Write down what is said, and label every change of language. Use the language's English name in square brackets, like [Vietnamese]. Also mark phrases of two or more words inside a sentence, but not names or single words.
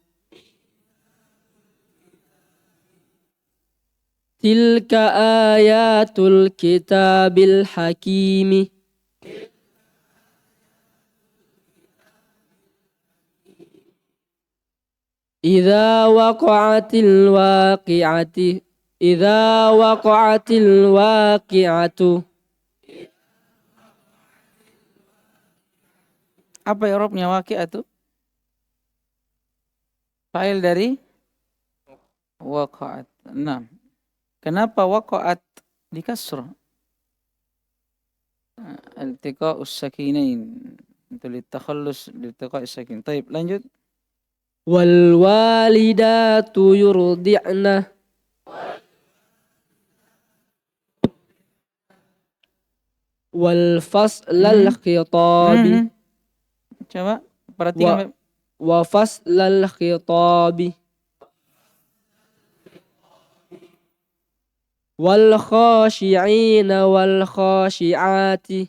[Arabic] تلك آيات الكتاب الحكيم. إذا وقعت الواقعة. إذا وقعت الواقعة. [Indonesian] Apa i'rabnya waqi'atu? Fa'il dari waqa'at. Nah, kenapa waqa'at dikasrah? [Arabic] التقاء الساكنين. Itu لتخلص التقاء الساكن. [Indonesian] Taib, lanjut. [Arabic] والوالدات يرضعن والفصل الخطاب [Indonesian] Coba perhatikan. [Arabic] وفصل الخطاب والخاشعين والخاشعات